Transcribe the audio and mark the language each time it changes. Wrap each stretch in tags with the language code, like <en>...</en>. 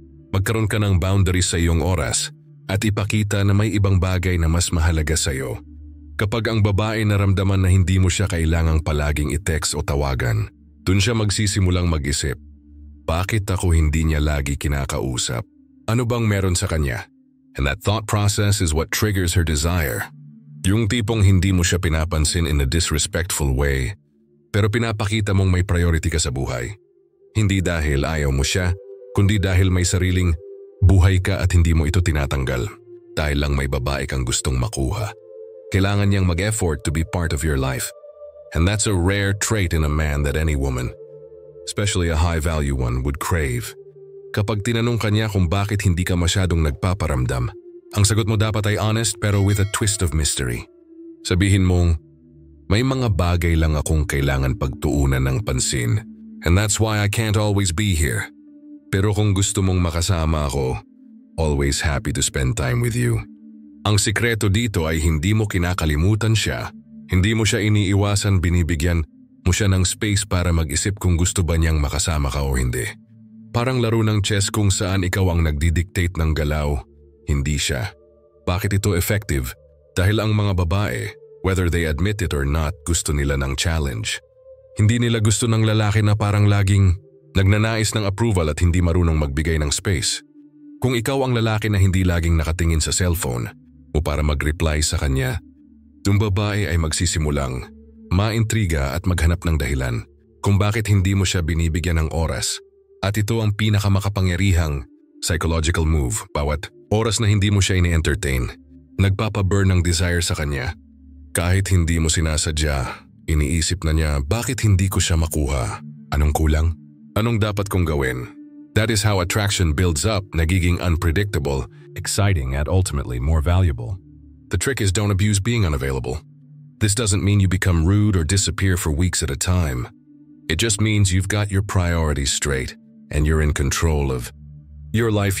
<tl>Magkaroon ka ng boundaries sa iyong oras at ipakita na may ibang bagay na mas mahalaga sa iyo. Kapag ang babae naramdaman na hindi mo siya kailangang palaging i-text o tawagan, dun siya magsisimulang mag-isip. Bakit ako hindi niya lagi kinakausap? Ano bang meron sa kanya?</tl> <en>And that thought process is what triggers her desire.</en> <tl>Yung tipong hindi mo siya pinapansin</tl> <en>in a disrespectful way,</en> <tl>pero pinapakita mong may priority ka sa buhay. Hindi dahil ayaw mo siya, kundi dahil may sariling buhay ka at hindi mo ito tinatanggal. Dahil lang may babae kang gustong makuha. Kailangan niyang mag-effort</tl> <en>to be part of your life. And that's a rare trait in a man that any woman, especially a high-value one, would crave.</en> <tl>Kapag tinanong ka niya kung bakit hindi ka masyadong nagpaparamdam, ang sagot mo dapat ay honest pero with a twist of mystery. Sabihin mong, may mga bagay lang akong kailangan pagtuunan ng pansin,</tl> <en>and that's why I can't always be here.</en> <tl>Pero kung gusto mong makasama ako,</tl> <en>always happy to spend time with you.</en> <tl>Ang sikreto dito ay hindi mo kinakalimutan siya, hindi mo siya iniiwasan, binibigyan mo siya ng space para mag-isip kung gusto ba niyang makasama ka o hindi. Parang laro ng chess kung saan ikaw ang nagdidictate ng galaw, hindi siya. Bakit ito effective? Dahil ang mga babae,</tl> <en>whether they admit it or not,</en> <tl>gusto nila ng challenge. Hindi nila gusto ng lalaki na parang laging nagnanais ng approval at hindi marunong magbigay ng space. Kung ikaw ang lalaki na hindi laging nakatingin sa cellphone o para mag-reply sa kanya, yung babae ay magsisimulang maintriga at maghanap ng dahilan kung bakit hindi mo siya binibigyan ng oras. At ito ang pinakamakapangyarihang psychological move. Bawat oras na hindi mo siya ini-entertain, nagpapaburn ng desire sa kanya. Kahit hindi mo sinasadya, iniisip na niya, bakit hindi ko siya makuha? Anong kulang? Anong dapat kong gawin?</tl> <en>That is how attraction builds up, nagiging unpredictable, exciting, and ultimately more valuable. The trick is don't abuse being unavailable. This doesn't mean you become rude or disappear for weeks at a time. It just means you've got your priorities straight and you're in control of your life.</en>